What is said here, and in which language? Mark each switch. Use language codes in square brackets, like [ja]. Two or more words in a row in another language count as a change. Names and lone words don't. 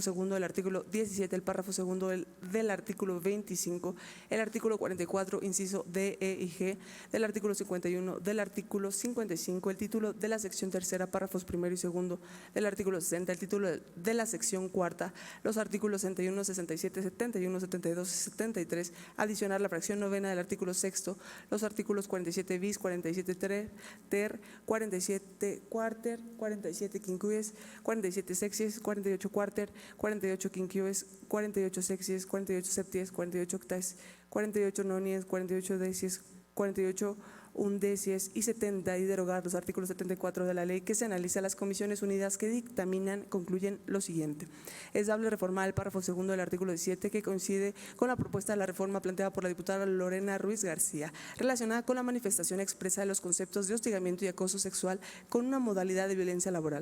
[es] segundo del artículo 17, el párrafo segundo del artículo 25, el artículo 44, inciso D, E y G, del artículo 51, del artículo 55, el título de la sección tercera, párrafos primero y segundo, del artículo 60, el título de la sección cuarta, los artículos 61, 67, 71, 72 y 73, adicionar la fracción novena del artículo sexto, los artículos 47 bis, 47 ter, 47 cuarter, 47 quinquies, 47 sexies, 48 cuarter, 48 quinquies, 48 sexies, 48 septies, 48 octais, 48 nonies, 48 decies, 48 undecies y 70 y derogar los artículos 74 de la ley que se analiza. Las comisiones unidas que dictaminan concluyen lo siguiente. Es dable reformar el párrafo segundo del artículo 17 que coincide con la propuesta de la reforma planteada por la diputada Lorena Ruiz García relacionada con la manifestación expresa de los conceptos de hostigamiento y acoso sexual con una modalidad de violencia laboral.